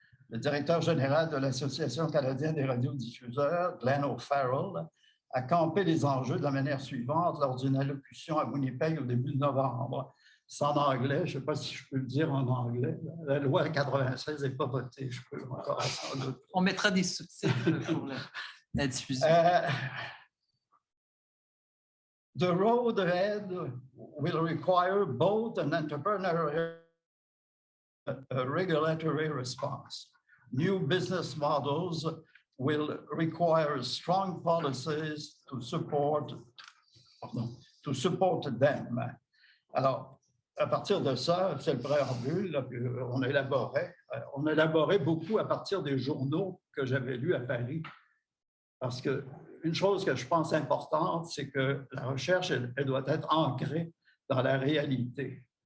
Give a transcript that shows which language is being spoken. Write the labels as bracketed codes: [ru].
[fr] Le directeur général de l'Association canadienne des radiodiffuseurs, Glenn O'Farrell, a campé les enjeux de la manière suivante lors d'une allocution à Winnipeg au début de novembre. C'est en anglais, je ne sais pas si je peux le dire en anglais. La loi 96 n'est pas votée, je peux encore sans doute. On mettra des sous-titres pour la diffusion. [en] The road ahead will require both an entrepreneurial and a regulatory response. New business models will require strong policies to support them. [fr] Alors, à partir de ça, c'est le préambule qu'on élaborait. On élaborait beaucoup à partir des journaux que j'avais lus à Paris. Parce qu'une chose que je pense importante, c'est que la recherche, elle doit être ancrée dans la réalité.